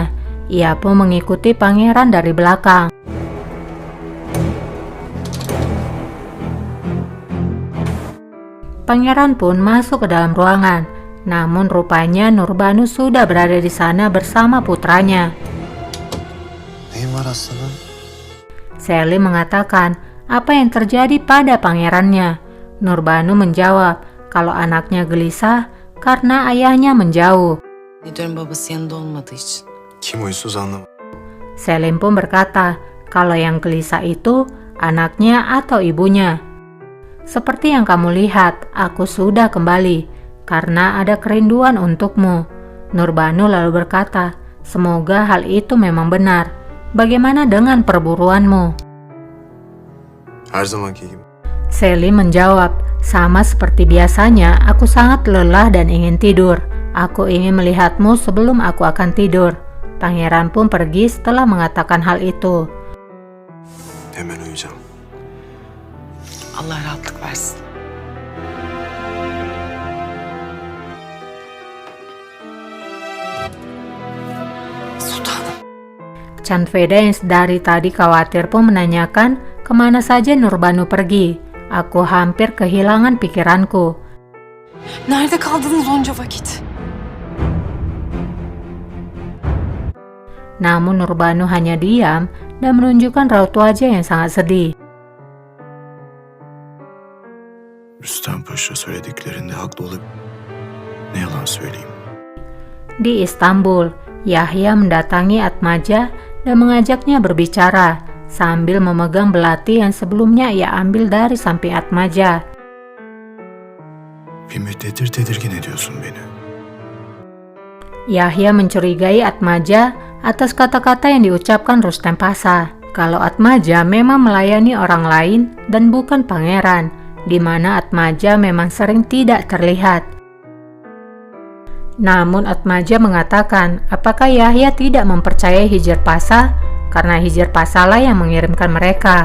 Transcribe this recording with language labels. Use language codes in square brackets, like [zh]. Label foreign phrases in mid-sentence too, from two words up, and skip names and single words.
[id] Ia pun mengikuti pangeran dari belakang. Pangeran pun masuk ke dalam ruangan. Namun rupanya Nurbanu sudah berada di sana bersama putranya. [tr] Neyin var aslanım? [id] Selim mengatakan apa yang terjadi pada pangerannya. Nurbanu menjawab kalau anaknya gelisah karena ayahnya menjauh. [tr] Nidor'un babası yanında olmadığı için. Kim huysuz anlamadım. [id] Selim pun berkata kalau yang gelisah itu anaknya atau ibunya. Seperti yang kamu lihat, aku sudah kembali karena ada kerinduan untukmu. Nurbanu lalu berkata, semoga hal itu memang benar. Bagaimana dengan perburuanmu? [tr] Her zamanki gibi. [id] Selim menjawab, sama seperti biasanya, aku sangat lelah dan ingin tidur. Aku ingin melihatmu sebelum aku akan tidur. Pangeran pun pergi setelah mengatakan hal itu. [tr] Hemen uyuyacağım. Allah rahatlık versin. Sultanım. [id] Canveda yang dari tadi khawatir pun menanyakan kemana saja Nurbanu pergi. Aku hampir kehilangan pikiranku. [tr] Nerede kaldınız onca vakit? [id] Namun Nurbanu hanya diam dan menunjukkan raut wajah yang sangat sedih. [tr] Rüstem Paşa söylediklerinde haklı olup ne yalan söyleyeyim. [id] Di Istanbul, Yahya mendatangi Atmaja dan mengajaknya berbicara sambil memegang belati yang sebelumnya ia ambil dari samping Atmaja. [tr] Bir müddettir tedirgin ediyorsun beni. [id] Yahya mencurigai Atmaja atas kata-kata yang diucapkan Rustem Pasha. Kalau Atmaja memang melayani orang lain dan bukan pangeran, di mana Atmaja memang sering tidak terlihat. Namun Atmaja mengatakan apakah Yahya tidak mempercayai Hijr Pasha karena Hijr Pasha lah yang mengirimkan mereka.